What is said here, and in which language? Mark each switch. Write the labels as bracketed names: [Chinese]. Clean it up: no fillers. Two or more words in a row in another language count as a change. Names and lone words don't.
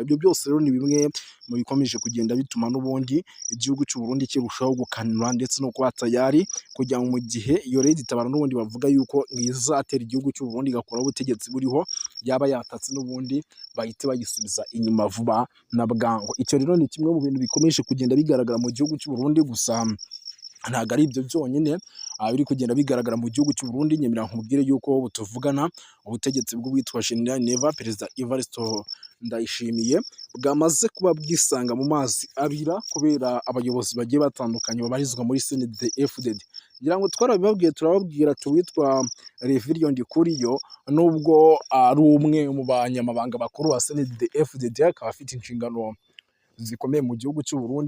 [Kinyarwanda] Ibyo byose rero ni bimwe mu bikomeje kugenda bituma n'ubundi igihugu cy'u Burundi kirushaho gukanura ndetse no kuba tayari kugira ngo mu gihe iyo leta itabara n'ubundi bavuga yuko izatera igihugu cy'u Burundi igakuraho ubutegetsi buriho, yaba yatatse n'ubundi bahite bagisubiza inyuma vuba na bwangu. Icyo rero ni kimwe mu bintu bikomeje kugenda bigaragara mu gihugu cy'u Burundi, gusa ntabwo ari ibyo byonyine biri kugenda bigaragara mu gihugu cy'u Burundi. Nyemera nkubwire yuko ubu tuvugana ubutegetsi bw'uwitwa General Neva Perezida Evariste Ndayishimiye bwamaze kuba bwisanga mu mazi abira kubera abayobozi bagiye batandukanye babarizwa muri CNDD-FDD. ngira ngo twarabibabwiye, turababwira tuwitwa Reverien Ndikuriyo nubwo ari umwe mu banyamabanga bakuru wa CNDD-FDD, akaba afite inshingano zikomeye mu gihugu cy'u Burundi.